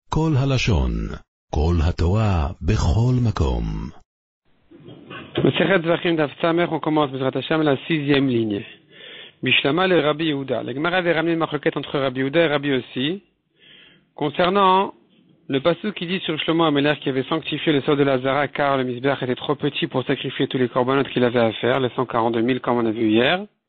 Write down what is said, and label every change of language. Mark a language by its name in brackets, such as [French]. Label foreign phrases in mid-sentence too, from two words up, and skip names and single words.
[Hebrew] כל הלשון, כל התורה, בכל מקום. [French] Masechet Zvachim [Hebrew] דף ס, [French] on commence [Hebrew] בעזרת השם [French] la 6e ligne. [Aramaic] בשלמא לרבי יהודה. [French] La Gemara avait ramené une marquette entre Rabbi Yehuda et Rabbi Yossi concernant le passage qui dit sur Shlomo Amelech qui avait sanctifié le sol de Lazara car le misbeach était trop petit pour sacrifier tous les corbanotes qu'il avait à faire, les 142 000 comme on a vu hier.